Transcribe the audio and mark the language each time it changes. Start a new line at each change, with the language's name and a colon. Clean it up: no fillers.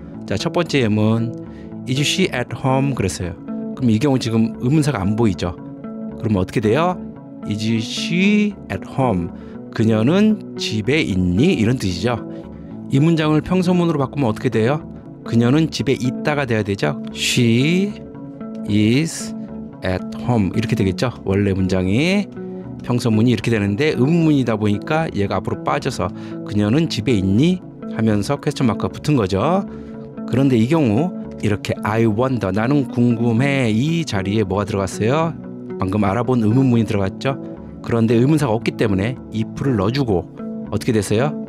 Korean: 자, 첫 번째 예문
English: Is she at home?
Korean: 그랬어요. 그럼 이 경우 지금 의문사가 안 보이죠? 그러면 어떻게 돼요?
English: Is she at home?
Korean: 그녀는 집에 있니? 이런 뜻이죠. 이 문장을 평서문으로 바꾸면 어떻게 돼요? 그녀는 집에 있다가 돼야 되죠.
English: She is at home
Korean: 이렇게 되겠죠. 원래 문장이 평서문이 이렇게 되는데 의문문이다 보니까 얘가 앞으로 빠져서 그녀는 집에 있니? 하면서 퀘스천 마크가 붙은 거죠. 그런데 이 경우 이렇게
English: I wonder
Korean: 나는 궁금해 이 자리에 뭐가 들어갔어요? 방금 알아본 의문문이 들어갔죠. 그런데 의문사가 없기 때문에 if를 넣어주고 어떻게 됐어요?